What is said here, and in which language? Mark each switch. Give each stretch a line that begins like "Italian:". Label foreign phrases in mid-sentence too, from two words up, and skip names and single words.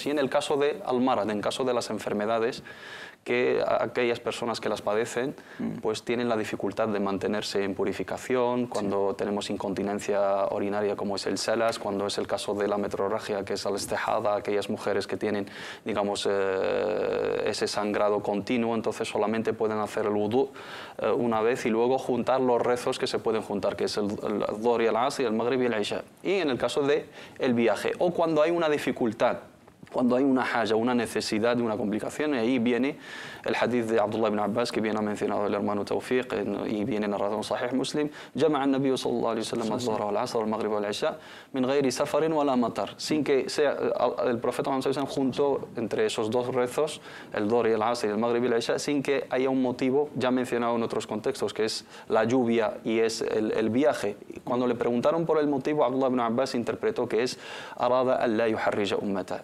Spanish: Y en el caso de al-marad, en caso de las enfermedades, que aquellas personas que las padecen pues tienen la dificultad de mantenerse en purificación, cuando tenemos incontinencia urinaria como es el salas, cuando es el caso de la metrorragia que es la istihada, aquellas mujeres que tienen, digamos, ese sangrado continuo, entonces solamente pueden hacer el wudú una vez y luego juntar los rezos que se pueden juntar, que es el Dhuhr y el Asr y el Maghrib y el Isha. Y en el caso del viaje, o cuando hay una dificultad, cuando hay una haja, una necesidad de una complicación, y ahí viene el hadith de Abdullah ibn Abbas, que bien ha mencionado el hermano Tawfiq, y viene narrado en Sahih Muslim,
Arabic: جمع النبي صلى الله عليه وسلم الظهر والعصر والمغرب والعشاء من غير سفر ولا مطر,
Spanish: sin que sea, el profeta Muhammad juntó entre esos dos rezos, el Dhuhr y el Asr y el Maghrib y el Isha, sin que haya un motivo ya mencionado en otros contextos, que es la lluvia y es el viaje. Cuando le preguntaron por el motivo, Abdullah ibn Abbas interpretó que es
Arabic: أراد أن لا يحرج أمته.